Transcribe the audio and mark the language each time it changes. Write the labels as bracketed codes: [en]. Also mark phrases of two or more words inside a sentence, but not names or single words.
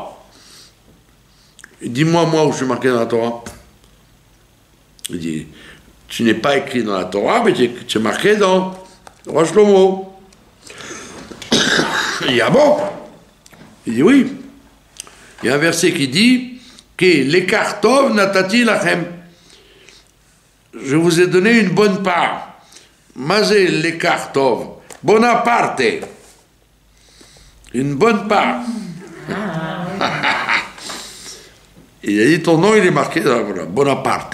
[fr] Dis-moi, moi, où je suis marqué dans la Torah. Il dit, tu n'es pas écrit dans la Torah, mais tu es marqué dans Roi Shlomo. Il dit, ah bon? Il dit, oui. Il y a un verset qui dit, que [he] לקח טוב נתתי לכם. [fr] Je vous ai donné une bonne part. [he] מה זה לקח טוב. [fr] Bonaparte. Une bonne part. Il a dit ton nom, il est marqué dans voilà, Bonaparte.